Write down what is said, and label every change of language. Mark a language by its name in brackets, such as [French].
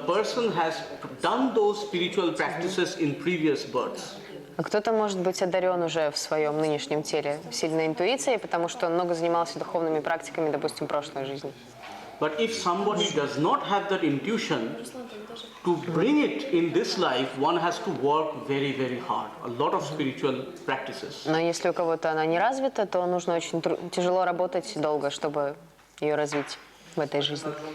[English] person has done those spiritual practices in previous births. [Russian] А кто-то может быть одарен уже в своем нынешнем теле сильной интуицией, потому что он много занимался духовными практиками, допустим, в прошлой жизни. [English] But if somebody does not have that intuition, to bring it in this life, one has to work very, very hard. A lot of spiritual practices. [Russian] Но если у кого-то она не развита, то нужно очень тяжело работать долго, чтобы ее развить в этой жизни.